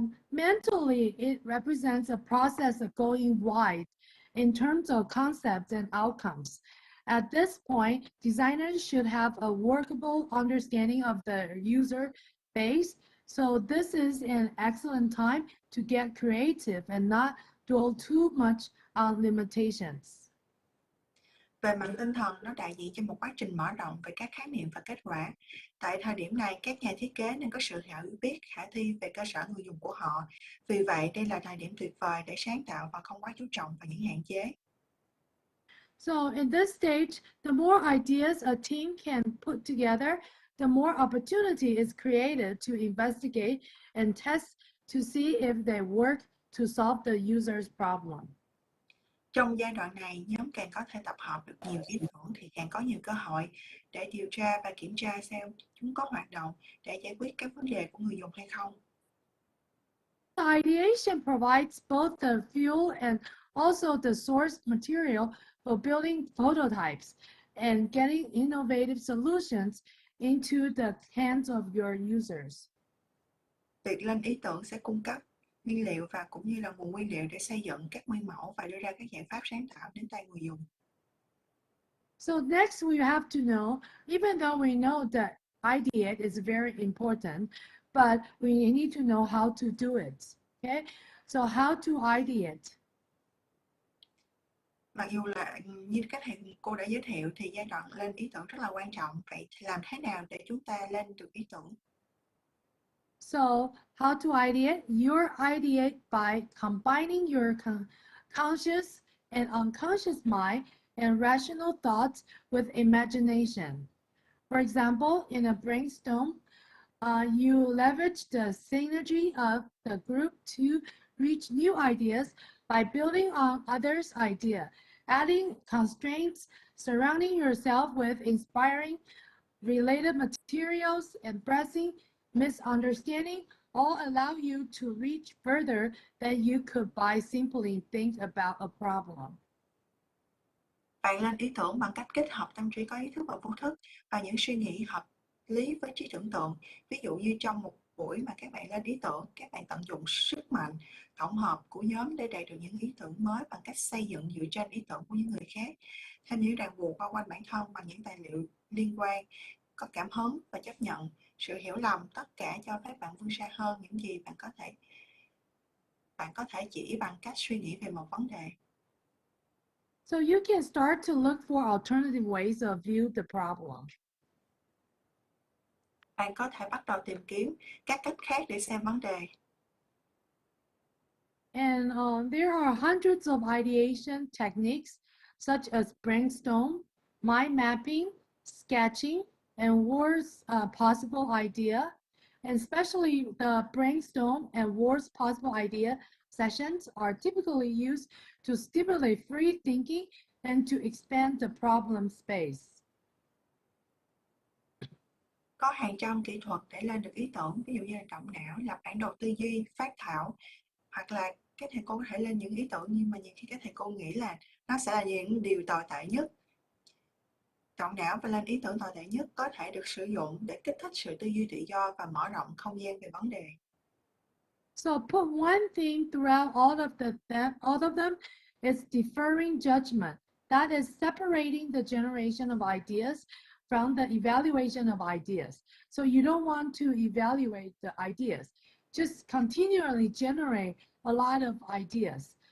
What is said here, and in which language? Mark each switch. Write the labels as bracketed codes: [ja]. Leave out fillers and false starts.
[en] Mentally, it represents a process of going wide in terms of concepts and outcomes. At this point, designers should have a workable understanding of the user base So this is an excellent time to get creative and not dwell too much on limitations. [vi] Về mặt tinh thần, nó đại diện cho một quá trình mở rộng về các khái niệm và kết quả. Tại thời điểm này, các nhà thiết kế nên có sự hiểu biết khả thi về cơ sở người dùng của họ. Vì vậy, đây là thời điểm tuyệt vời để sáng tạo và không quá chú trọng vào những hạn chế. [en] So in this stage, the more ideas a team can put together, the more opportunity is created to investigate and test to see if they work to solve the user's problem. [vi] Trong giai đoạn này, nhóm càng có thể tập hợp được nhiều ý tưởng thì càng có nhiều cơ hội để điều tra và kiểm tra xem chúng có hoạt động để giải quyết các vấn đề của người dùng hay không. [en] The ideation provides both the fuel and also the source material for building prototypes and getting innovative solutions into the hands of your users. [vi] Việc lên ý tưởng sẽ cung cấp nguyên liệu và cũng như là nguồn nguyên liệu để xây dựng các nguyên mẫu và đưa ra các giải pháp sáng tạo đến tay người dùng. [en] So next we have to know, even though we know that ideate is very important, but we need to know how to do it. Okay, so how to ideate. [vi] Mặc dù là như các thầy cô đã giới thiệu thì giai đoạn lên ý tưởng rất là quan trọng. Vậy thì làm thế nào để chúng ta lên được ý tưởng? [en] So how to ideate? You ideate by combining your conscious and unconscious mind and rational thoughts with imagination. For example, in a brainstorm, you leverage the synergy of the group to reach new ideas by building on others' idea, adding constraints, surrounding yourself with inspiring related materials, and pressing misunderstanding all allow you to reach further than you could by simply think about a problem. [vi] Bạn lên ý tưởng bằng cách kết hợp tâm trí có ý thức và vô thức và những suy nghĩ hợp lý với trí tưởng tượng. Ví dụ như trong một buổi mà các bạn lên ý tưởng, các bạn tận dụng sức mạnh tổng hợp của nhóm để đạt được những ý tưởng mới bằng cách xây dựng dựa trên ý tưởng của những người khác. Thêm những ràng buộc bao quanh bản thân bằng những tài liệu liên quan, có cảm hứng và chấp nhận sự hiểu lầm, tất cả cho phép bạn vươn xa hơn những gì bạn có thể chỉ bằng cách suy nghĩ về một vấn đề. [en] So you can start to look for alternative ways of view the problem. [vi] Bạn có thể bắt đầu tìm kiếm các cách khác để xem vấn đề. [en] And there are hundreds of ideation techniques such as brainstorm, mind mapping, sketching, and worst possible idea. And especially the brainstorm and worst possible idea sessions are typically used to stimulate free thinking and to expand the problem space. [vi] Có hàng trăm kỹ thuật để lên được ý tưởng, ví dụ như là động não, lập bản đồ tư duy, phát thảo, hoặc là các thầy cô có thể lên những ý tưởng nhưng mà nhiều khi các thầy cô nghĩ là nó sẽ là những điều tồi tệ nhất. Động não và lên ý tưởng tồi tệ nhất có thể được sử dụng để kích thích sự tư duy tự do và mở rộng không gian về vấn đề. [en] So put one thing throughout all of them is deferring judgment. That is separating the generation of ideas from the evaluation of ideas. So you don't want to evaluate the ideas. Just continually generate a lot of ideas.